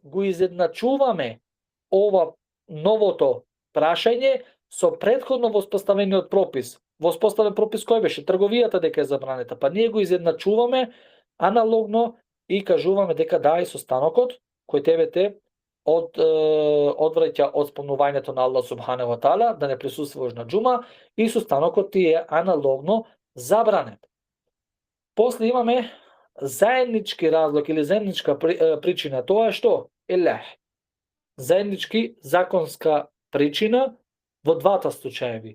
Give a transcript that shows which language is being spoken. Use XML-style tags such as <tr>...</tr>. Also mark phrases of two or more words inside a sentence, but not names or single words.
<mk>Го изедначуваме ова новото прашање со претходно воспоставениот пропис. Воспоставен пропис кој беше? Трговијата дека е забранета. Па ние го изедначуваме аналогно и кажуваме дека да, и со станокот кој тебе те одвраќа од спомнувањето на Аллах</mk> <ar>سبحانه وتعالى,</ar> <mk>да не присуствуваш на џума, и со станокот ти е аналогно забранет. После имаме заеднички разлог или заедничка причина. Тоа е што? Елех. Заеднички законска причина во двата случаеви.</mk>